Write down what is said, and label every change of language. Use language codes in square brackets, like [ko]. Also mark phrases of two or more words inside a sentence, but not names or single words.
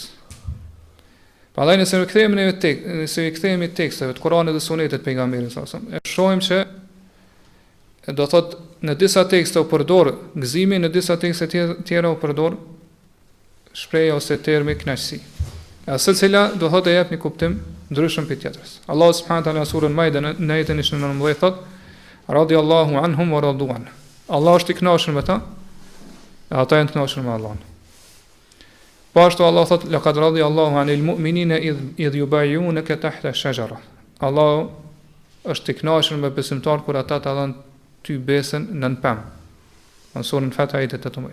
[sq] Prandaj nëse i kthehemi teksteve të Kuranit dhe Sunetit të pejgamberit [ar] صلى الله عليه وسلم, [sq] e shohim që do thot në disa tekste u përdor gëzimi, në disa tekste tjera u përdor shprehja ose termi kënaqësi. Secila do thotë jep një kuptim ndryshëm prej tjetrës. Allahu [ar] سبحانه وتعالى [sq] në surën Maide në ajetin 19 thot: [ar] "رضي الله عنهم ورضوا عن." [sq] Allah është i kënaqur me ta, e ata janë të kënaqur me Allahun. Po ashtu Allah thot: [ar] "لقد رضي الله عن المؤمنين إذ يبايعونك تحت الشجرة." [sq] Allah është i kënaqur me besimtar kur ata ta dhanë ty besën në pemë. Në surën Fat ajetet 18.